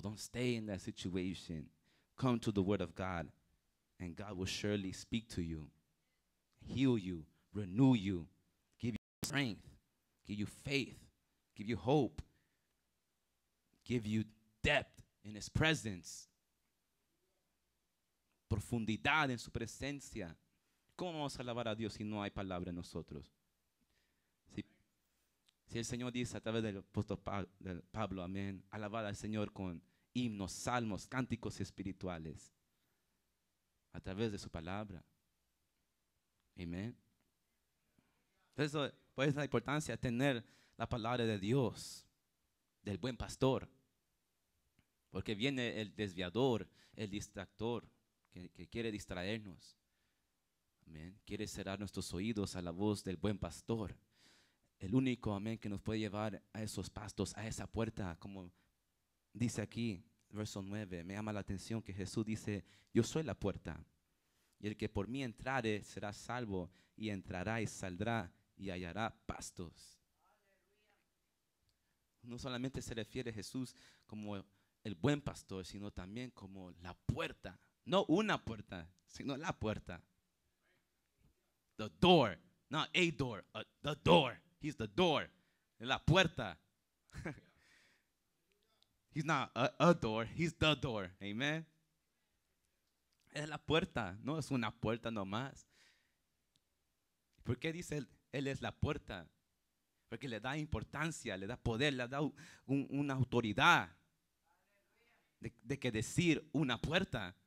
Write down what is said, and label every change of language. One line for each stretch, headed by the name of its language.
English: Don't stay in that situation. Come to the Word of God, and God will surely speak to you, heal you, renew you, give you strength, give you faith, give you hope, give you depth in His presence,
Spanish: profundidad en su presencia. ¿Cómo vamos a alabar a Dios si no hay palabra en nosotros? Si el Señor dice a través del apóstol Pablo, amén, alabar al Señor con himnos, salmos, cánticos espirituales, a través de su palabra. Amén. Entonces, pues la importancia de tener la palabra de Dios, del buen pastor, porque viene el desviador, el distractor, que quiere distraernos. Amén. Quiere cerrar nuestros oídos a la voz del buen pastor. El único, amén, que nos puede llevar a esos pastos, a esa puerta, como dice aquí, verso 9. Me llama la atención que Jesús dice, yo soy la puerta. Y el que por mí entrare será salvo, y entrará y saldrá y hallará pastos. no solamente se refiere a Jesús como el buen pastor, sino también como la puerta. No una puerta, sino la puerta.
English: The door, not a door, the door. He's the door.
Spanish: La puerta.
English: He's not a door, he's the door. Amen.
Spanish: Es la puerta, no es una puerta nomás. ¿Por qué dice él es la puerta? Porque le da importancia, le da poder, le da una autoridad de que decir una puerta.